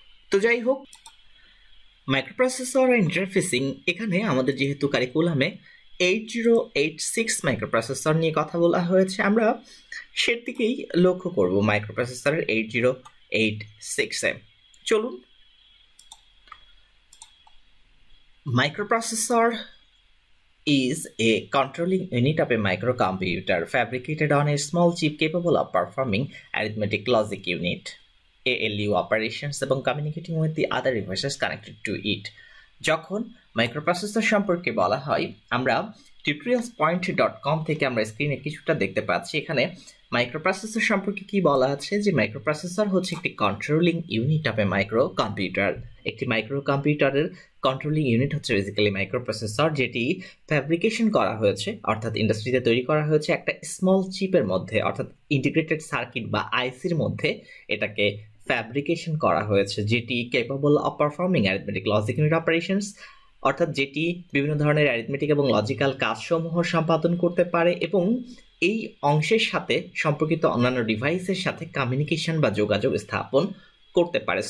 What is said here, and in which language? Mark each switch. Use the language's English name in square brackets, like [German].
[Bangla] তো যাই হোক, মাইক্রোপ্রসেসর ইন্টারফেসিং এখানে আমাদের যেহেতু কারিকুলামে 8086 মাইক্রোপ্রসেসর নিয়ে কথা বলা হয়েছে, আমরা সেদিকেই লক্ষ্য করব মাইক্রোপ্রসেসরের 8086-এ। চলুন। [English] Microprocessor is a controlling unit of a microcomputer fabricated on a small chip capable of performing arithmetic logic unit, ALU operations, [Bangla] এবং [English] communicating with the other devices connected to it. [Bangla] যখন মাইক্রোপ্রসেসর সম্পর্কে বলা হয়, আমরা tutorialspoint.com থেকে আমরা স্ক্রিনে কিছুটা দেখতে পাচ্ছি। এখানে মাইক্রোপ্রসেসর সম্পর্কে কি বলা আছে, যে মাইক্রোপ্রসেসর হচ্ছে একটি [English] Controlling unit of a micro computer. [Bangla] একটি মাইক্রো কম্পিউটারের কন্ট্রোলিং ইউনিট হচ্ছে বেসিক্যালি মাইক্রোপ্রসেসর, যেটি ফ্যাব্রিকেশন করা হয়েছে, অর্থাৎ ইন্ডাস্ট্রিতে তৈরি করা হয়েছে একটা স্মল চিপের মধ্যে, অর্থাৎ ইন্টিগ্রেটেড সার্কিট বা আইসির মধ্যে এটাকে ফ্যাব্রিকেশন করা হয়েছে, যেটি [English] capable of performing arithmetic logic unit operations, [Bangla] অর্থাৎ যেটি বিভিন্ন ধরনের অ্যারিথমেটিক এবং লজিক্যাল কাজসমূহ সম্পাদন করতে পারে, এবং এই অংশের সাথে সম্পর্কিত অন্যান্য ডিভাইসের সাথে কমিউনিকেশন বা যোগাযোগ স্থাপন করতে পারে।